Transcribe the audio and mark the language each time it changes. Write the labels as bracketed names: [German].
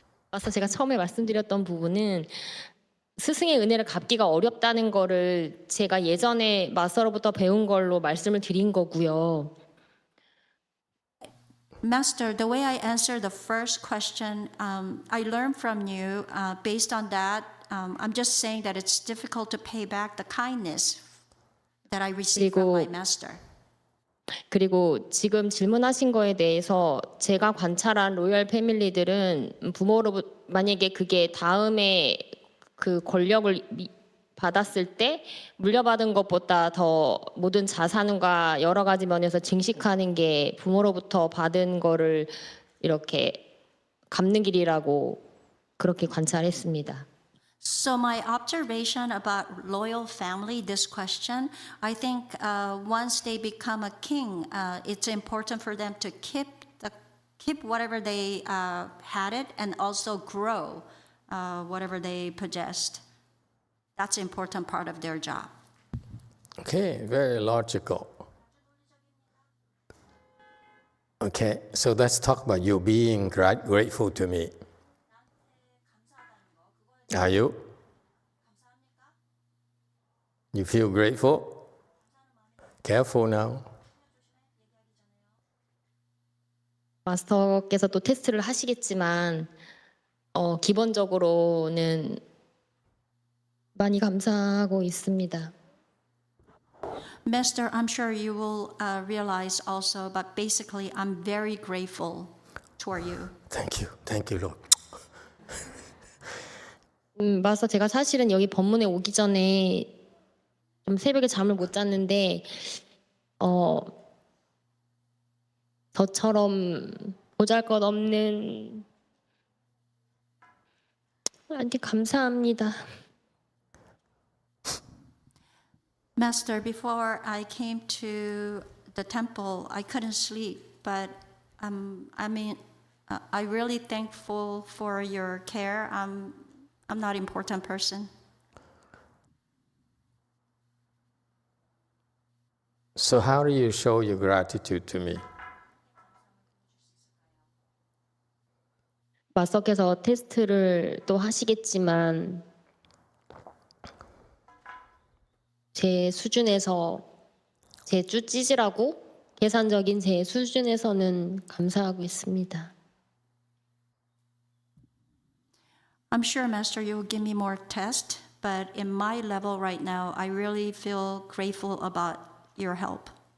[Korean] 마스터 제가 처음에 말씀드렸던 부분은 스승의 은혜를 갚기가 어렵다는 거를 제가 예전에 마스터로부터 배운 걸로 말씀을 드린 거고요. [English] Master, the way I answered the first question, I learned from you. Based on that, I'm just saying that it's difficult to pay back the kindness that I received from my master. [Korean] 그리고 지금 질문하신 거에 대해서 제가 관찰한 로열 패밀리들은 부모로부터 만약에 그게 다음에 그 권력을 받았을 때 물려받은 것보다 더 모든 자산과 여러 가지 면에서 증식하는 게 부모로부터 받은 거를 이렇게 갚는 길이라고 그렇게 관찰했습니다. [English] So my observation about loyal family, this question, I think once they become a king, it's important for them to keep keep whatever they had it and also grow whatever they possessed. That's an important part of their job. Okay, very logical. Okay, so let's talk about you being grateful to me. Are you? You feel grateful? Careful now. [Korean] 마스터께서 또 테스트를 하시겠지만 기본적으로는 많이 감사하고 있습니다. [English] Master, I'm sure you will realize also, but basically I'm very grateful toward you. Thank you, Lord. [Korean] 마스터, 제가 사실은 여기 법문에 오기 전에 좀 새벽에 잠을 못 잤는데 저처럼 보잘것없는 아니 감사합니다. [English] Master, before I came to the temple, I couldn't sleep, but I'm really thankful for your care. I'm not an important person. So how do you show your gratitude to me? [Korean] 마스터께서 테스트를 또 하시겠지만 제 수준에서 제 찌질하고 계산적인 제 수준에서는 감사하고 있습니다. [English] I'm sure, Master, you will give me more tests, but in my level right now, I really feel grateful about your help.